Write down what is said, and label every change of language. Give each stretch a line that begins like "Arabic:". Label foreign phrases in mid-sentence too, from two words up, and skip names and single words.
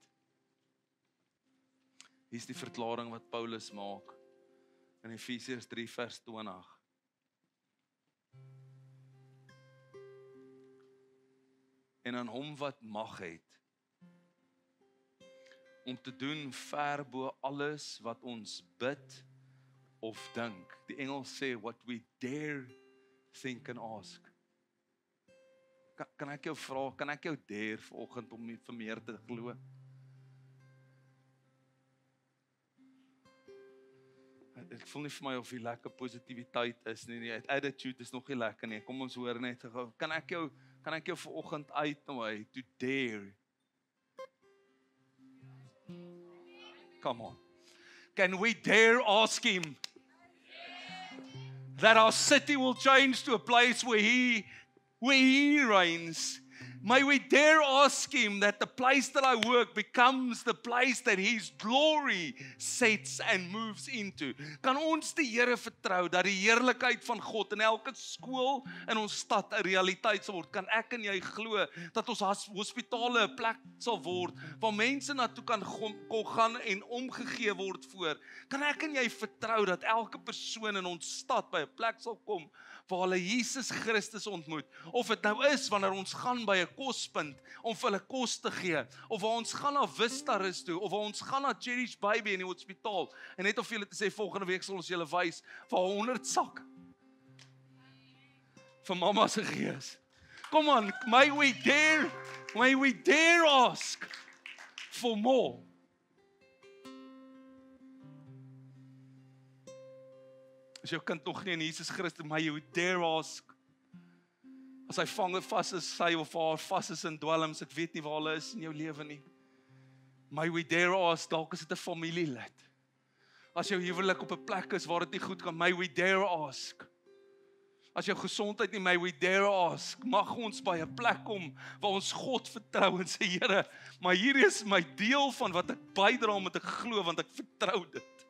Afrikaans: Hier is die verklaring wat Paulus maak in Efesiërs 3 vers 20. En aan hom wat mag het, om te doen ver bo alles wat ons bid of dink. Die Engels sê,
English: what we dare think and ask.
Afrikaans: Kan ek jou vra, kan ek jou dare vanoggend om vir meer te glo? Ek voel nie vir my of die lekker positiwiteit is nie, die attitude is nog nie lekker nie. Kom ons hoor net gou. Kan ek jou vanoggend uitnooi
English: to dare? Come on. Can we dare ask him that our city will change to a place where he reigns? May we dare ask him that the place that I work becomes the place that his glory sets and moves into.
Afrikaans: Kan ons die Here vertrou dat die heerlikheid van God in elke skool in ons stad 'n realiteit sal word? Kan ek en jy glo dat ons hospitale 'n plek sal word waar mense na toe kan gaan en omgegee word voor? Kan ek en jy vertrou dat elke persoon in ons stad by 'n plek sal kom waar hulle Jesus Christus ontmoet? Of dit nou is wanneer ons gaan by 'n kospunt om vir hulle kos te gee, of waar ons gaan na Vistarus toe, of waar ons gaan na Cherish Baby in die hospitaal, en net om vir julle te sê, volgende week sal ons julle wys vir 100 sak vir mamma se gees.
English: Come on, may we dare ask for more.
Afrikaans: As jou kind nog nie in Jesus Christus,
English: may you dare ask.
Afrikaans: As hy vas is, sy of haar vas is in dwelms, ek weet nie waar hulle is in jou lewe nie.
English: May we dare ask,
Afrikaans: dalk is dit 'n familielid. As jou huwelik op 'n plek is waar dit nie goed gaan,
English: may we dare ask.
Afrikaans: As jou gesondheid nie,
English: may we dare ask.
Afrikaans: Mag ons by 'n plek kom waar ons God vertrou en sê, Here, maar hier is my deel van wat ek bydra omdat ek glo, want ek vertrou dit.